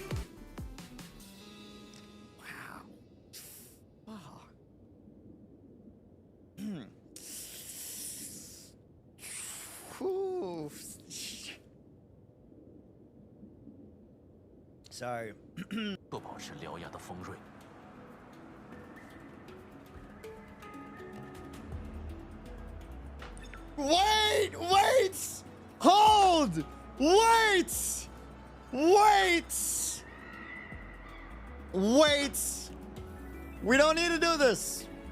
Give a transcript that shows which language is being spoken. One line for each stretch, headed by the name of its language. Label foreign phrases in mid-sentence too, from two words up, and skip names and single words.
English: Whew. Sorry.
Chinese: 不保持獠牙的锋锐。
English: Wait! Wait! Hold! Wait! Wait! Wait! We don't need to do this.